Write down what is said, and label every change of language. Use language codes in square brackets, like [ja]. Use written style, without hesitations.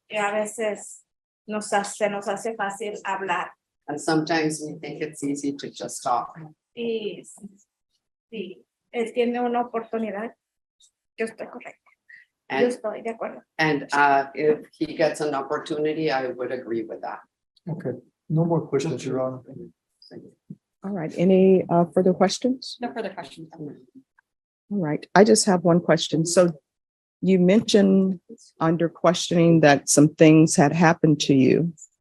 [es] y a veces se nos hace fácil hablar. [en] And sometimes we think it's easy to just talk. [es] Y sí, él tiene una oportunidad. Yo estoy correcta. Yo [en] And, [es] estoy de acuerdo. [en] and if he gets an opportunity, I would agree with that. Okay, no more questions, Your Honor. All right, any further questions? No further questions. All right, I just have one question. So you mentioned under questioning that some things had happened to you.